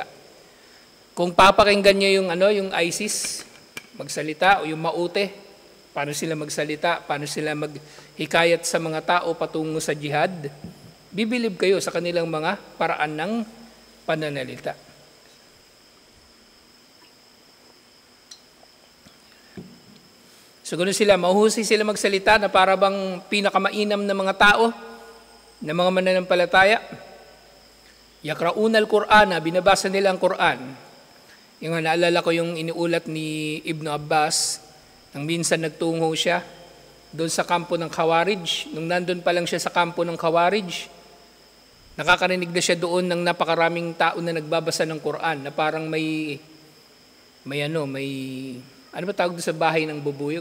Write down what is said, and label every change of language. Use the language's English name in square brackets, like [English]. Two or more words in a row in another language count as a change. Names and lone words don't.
[Filipino] Kung papakinggan niyo yung ISIS, magsalita, o yung Maute, paano sila magsalita, paano sila maghikayat sa mga tao patungo sa jihad, bibilib kayo sa kanilang mga paraan ng pananalita. So ganoon sila, mahusay sila magsalita na para bang pinakamainam na mga tao, na mga mananampalataya. [Arabic] يقرؤون القرآن, [Filipino] binabasa nila ang Qur'an. Yung naalala ko yung iniulat ni Ibn Abbas, nang minsan nagtungo siya doon sa kampo ng Khawarij. Nung nandun pa lang siya sa kampo ng Khawarij, nakakarinig na siya doon ng napakaraming tao na nagbabasa ng Qur'an, na parang may ano ba tawag doon sa bahay ng bubuyog?